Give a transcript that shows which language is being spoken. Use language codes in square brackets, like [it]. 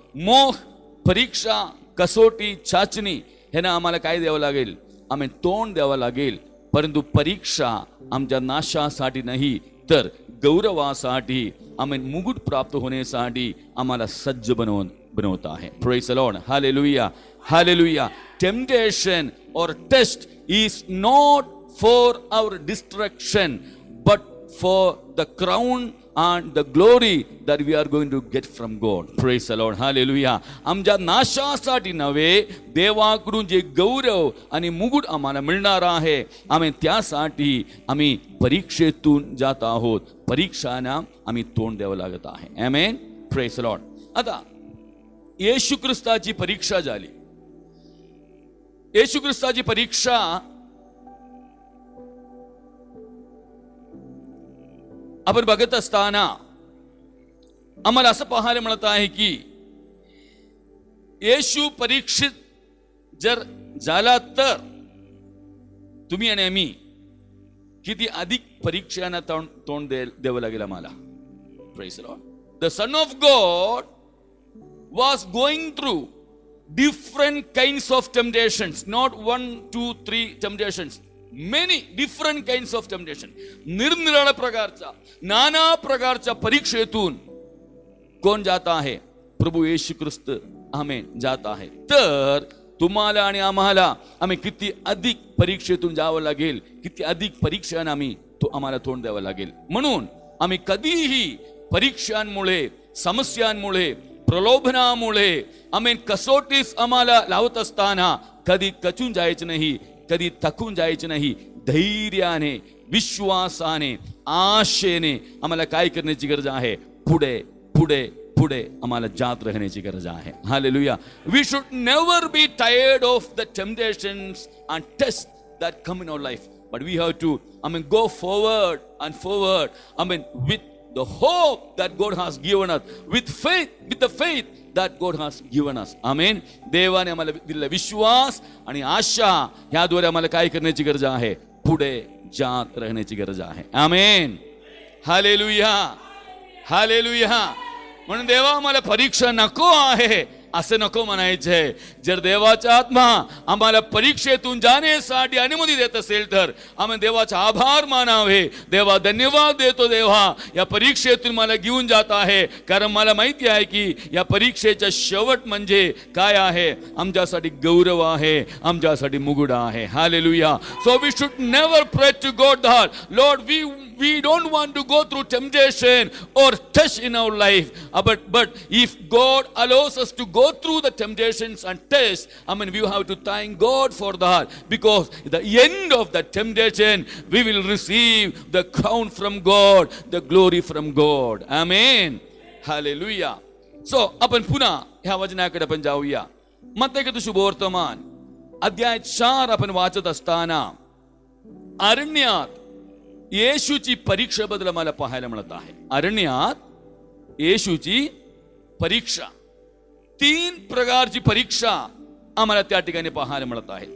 [mr] मोह, परीक्षा, कसोटी, चाचणी ह्यांना आम्हाला काय द्यावं लागेल? आम्ही तोंड द्यावं लागेल. परंतु परीक्षा आमच्या नाशासाठी नाही तर गौरवासाठी, आम्ही मुकुट प्राप्त होण्यासाठी आम्हाला सज्ज बनवत आहे. [en] Praise Lord. Hallelujah. Hallelujah. Temptation or test is not for our destruction but for the crown and the glory that we are going to get from God. Praise the Lord. Hallelujah. [mr] आमच्या नाशासाठी नव्हे, देवाकडून जे गौरव आणि मुकुट आम्हाला मिळणार आहे, आम्ही त्यासाठी आम्ही परीक्षेतून जात आहोत. परीक्षांना आम्ही तोंड द्यावं लागत आहे. आमेन. [en] Praise the Lord. [mr] आता येशू ख्रिस्ताची परीक्षा झाली. येशू ख्रिस्ताची परीक्षा आपण बघत असताना आम्हाला असं पाहायला मिळत आहे की येशू परीक्षित जर झाला तर तुम्ही आणि आम्ही किती अधिक परीक्षांना तोंड द्यावं लागेल आम्हाला. [en] Praise the Lord. The Son of God was going through different kinds of temptations, not 1, 2, 3 temptations, many different kinds of temptation. [mr] निरनिराळ्या प्रकारचा, नाना प्रकारच्या परीक्षेतून कोण जात आहे? प्रभू येशू ख्रिस्त आमेन जात आहे. तर तुम्हाला आणि आम्हाला आम्ही किती अधिक परीक्षेतून जावं लागेल, किती अधिक परीक्षांना आम्हाला तोंड द्यावं लागेल. म्हणून आम्ही कधीही परीक्षांमुळे, समस्यांमुळे, प्रलोभनामुळे आमेन कसोटीस आम्हाला लावत असताना कधी कचून जायचं नाही, कधी थकून जायचं नाही. धैर्याने, विश्वासाने, आशेने आम्हाला काय करण्याची गरज आहे? पुढे पुढे पुढे आम्हाला जात राहण्याची गरज आहे. Hallelujah. [en] We should never be tired of the temptations and test that come in our life, but we have to go forward and forward, with the hope that God has given us, with the faith that God has given us. Amen. [mr] देवाने आम्हाला दिलेला विश्वास आणि आशा ह्याद्वारे आम्हाला काय करण्याची गरज आहे? पुढे जात राहण्याची गरज आहे. आमेन. Hallelujah, hallelujah. म्हणून देवा आम्हाला परीक्षा नको आहे असं नको म्हणायचंय. जर देवाचा आत्मा आम्हाला परीक्षेतून जाण्यासाठी अनुमती देत असेल तर आम्ही देवाचा आभार मानावे. देवा धन्यवाद देतो, देवा या परीक्षेतून मला घेऊन जात आहे, कारण मला माहिती आहे की या परीक्षेचा शेवट म्हणजे काय आहे? आमच्यासाठी गौरव आहे, आमच्यासाठी मुकुट आहे. Hallelujah. [en] So we should never pray to God that Lord, we don't want to go through temptation or test in our life, but if God allows us to go through the temptations and tests, we have to thank God for that, because at the end of the temptation we will receive the crown from God, the glory from God. Amen. Hallelujah. [mr] So आपण पुन्हा ह्या वचनाकडे आपण जाऊया. मत्तेय शुभवर्तमान अध्याय 4 आपण वाचत असताना अरण्यात येशूची परीक्षेबद्दल मला पाहायला मिळत आहे. अरण्यात येशूची परीक्षा, 3 प्रकारची परीक्षा आम्हाला त्या ठिकाणी पाहायला मिळत आहे.